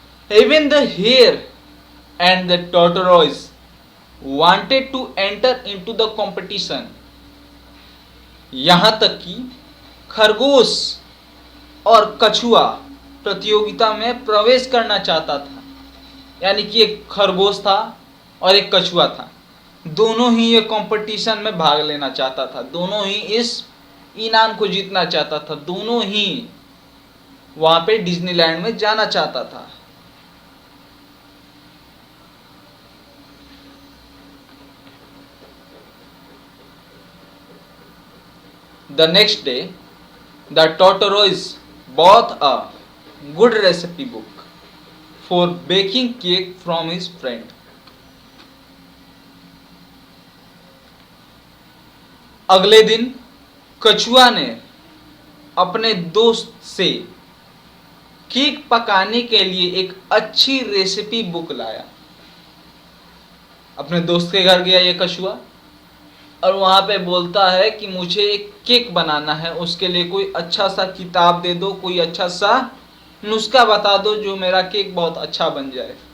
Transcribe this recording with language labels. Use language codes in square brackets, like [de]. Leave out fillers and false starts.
[en] Even the hare and the tortoise wanted to enter into the competition. [hi] यहां तक कि खरगोश और कछुआ प्रतियोगिता में प्रवेश करना चाहता था, यानी कि एक खरगोश था और एक कछुआ था, दोनों ही ये कंपटीशन में भाग लेना चाहता था, दोनों ही इस इनाम को जीतना चाहता था, दोनों ही वहां पे डिज्नीलैंड में जाना चाहता था। [en] The next day, the tortoise bought a good recipe book for baking cake from his friend. [hi] अगले दिन कछुआ ने अपने दोस्त से केक पकाने के लिए एक अच्छी रेसिपी बुक लाया। अपने दोस्त के घर गया ये कछुआ और वहां पे बोलता है कि मुझे एक केक बनाना है, उसके लिए कोई अच्छा सा किताब दे दो, कोई अच्छा सा नुस्खा बता दो जो मेरा केक बहुत अच्छा बन जाए।